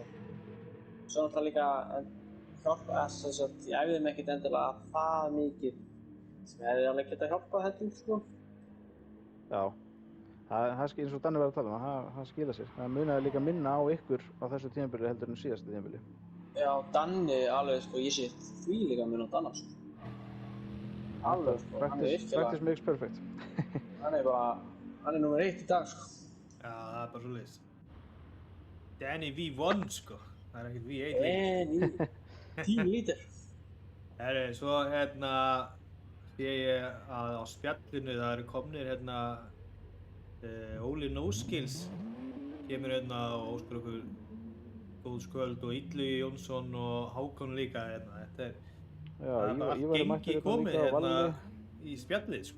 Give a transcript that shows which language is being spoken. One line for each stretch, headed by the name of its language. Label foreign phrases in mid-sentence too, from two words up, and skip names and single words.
Icelandic: Svo náttúrulega líka hjálpa þess að ég æfði mig ekkert endilega það mikið sem ég hefði alveg getað hjálpað heldur, sko. Já, það eins og Danni var að tala um, það skila sér. Það munaði líka minna á ykkur á þessu tímabili heldur en síðasta tímabili. Já, Danni alveg, sko, ég sé því líka mun á Danna, sko. Alveg, sko, hann er virkilega.
English: Practice makes perfect.
Icelandic: hann er nummer 1 í dag, sko. Já, það er bara svoleiðis. Danny V1, sko. Það er ekkert V8 Danny, 10 lítur. Svo sé ég að á spjallinu það eru komnir Óli Nóskils kemur og óskar okkur góð skvöld og Illugi Jónsson og Hákon líka þetta það er bara allt gengi komið í spjallið, sko.